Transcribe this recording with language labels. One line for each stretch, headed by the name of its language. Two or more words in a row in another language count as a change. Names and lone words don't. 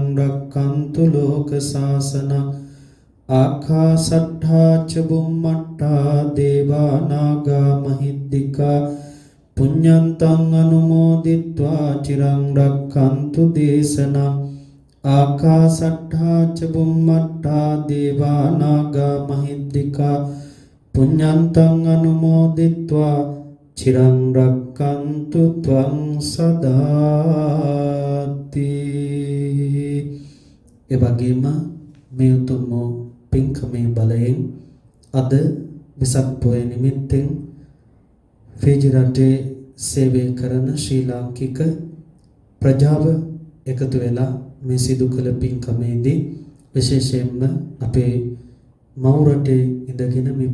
Pali: රක්ඛන්තු ලෝක සාසනං ආකාසට්ඨා ච බුම්මට්ඨා දේවානාගා මහිද්దికා පුඤ්ඤන්තං අනුමෝදිත්වා චිරං රක්ඛන්තු දේශනං ආකාසට්ඨා ච බුම්මට්ඨා දේවානාගා මහිද්దికා පුඤ්ඤන්තං අනුමෝදිත්වා චිරං රක්ඛන්තු ත්වං සදාති.
Sinhala: එවැගේම මේ උතුම් පින්කමේ බලයෙන් අද වෙසක් පොය නිමිත්තෙන් ෆිජි රටේ සේවය කරන ශ්‍රී ලාංකික ප්‍රජාව එකතු වෙලා මේ සිදු කළ පින්කමේදී විශේෂයෙන්ම අපේ මව් රටේ ඉඳගෙන මේ